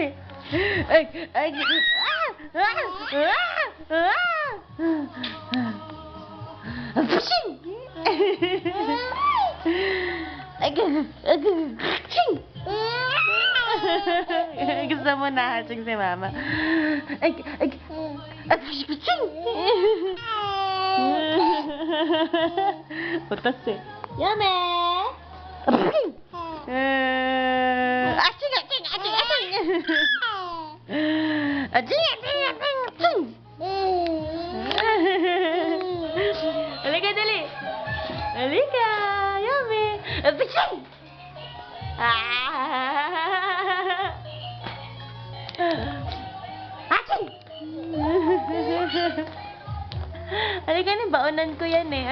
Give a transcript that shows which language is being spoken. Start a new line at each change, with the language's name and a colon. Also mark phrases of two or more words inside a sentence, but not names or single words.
Filipino: Ay, ay, gusto mo na hatsing si mama. Ay, ay, putas eh. Yummy! Aching, aching, aching, aching! Aching, aching, aching, aching! Halika, dali! Halika! Yummy! Aching! Aching! Halika na, baonan ko yan eh.